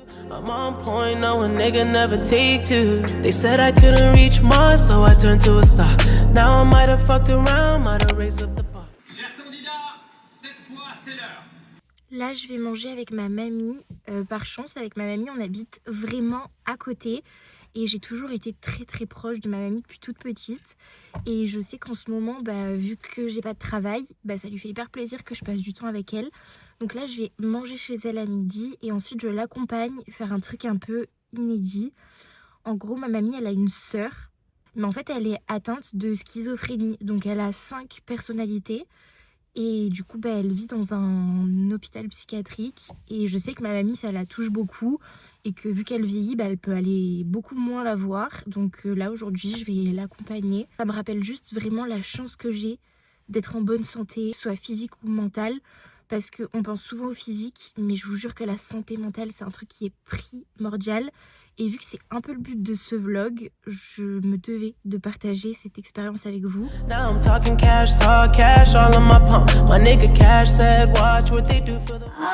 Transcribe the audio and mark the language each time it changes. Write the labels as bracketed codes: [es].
[en] I'm on point, no a nigga never take two. They said I couldn't reach Mars, so I turned to a star. Now I might have fucked around, might have raised up the bar. [fr] Chers candidats, cette fois c'est l'heure. Là, je vais manger avec ma mamie. Par chance, avec ma mamie, on habite vraiment à côté. Et j'ai toujours été très très proche de ma mamie depuis toute petite. Et je sais qu'en ce moment, vu que j'ai pas de travail, ça lui fait hyper plaisir que je passe du temps avec elle. Donc là, je vais manger chez elle à midi et ensuite je l'accompagne faire un truc un peu inédit. En gros, ma mamie, elle a une sœur, mais en fait, elle est atteinte de schizophrénie. Donc elle a 5 personnalités et du coup, elle vit dans un hôpital psychiatrique. Et je sais que ma mamie, ça la touche beaucoup et que vu qu'elle vieillit, elle peut aller beaucoup moins la voir. Donc là, aujourd'hui, je vais l'accompagner. Ça me rappelle juste vraiment la chance que j'ai d'être en bonne santé, soit physique ou mentale. Parce qu'on pense souvent au physique, mais je vous jure que la santé mentale, c'est un truc qui est primordial. Et vu que c'est un peu le but de ce vlog, je me devais de partager cette expérience avec vous. [en] Now I'm talking cash, talk cash, all on my pump. My nigga Cash said, watch what they do for the...